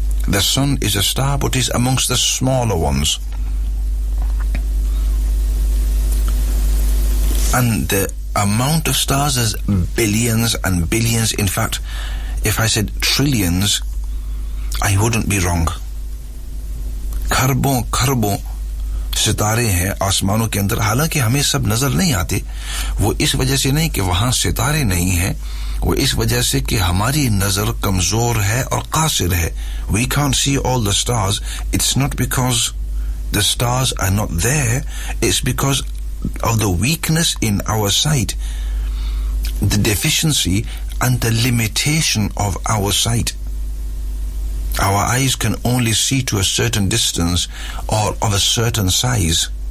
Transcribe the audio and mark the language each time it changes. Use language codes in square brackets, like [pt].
[en] The sun is a star, but is amongst the smaller ones. And the amount of stars is billions and billions. In fact, if I said trillions, I wouldn't be wrong. [hi] Karbon, karbon सितारे हैं आसमानों के अंदर, हालांकि हमें सब नजर नहीं आते. वो इस वजह से नहीं कि वहां सितारे नहीं हैं, वो इस वजह से कि हमारी नजर कमजोर है और कासिर है. [en] We can't see all the stars. It's not because the stars are not there, it's because of the weakness in our sight, the deficiency and the limitation of our sight. Our eyes can only see to a certain distance or of a certain size.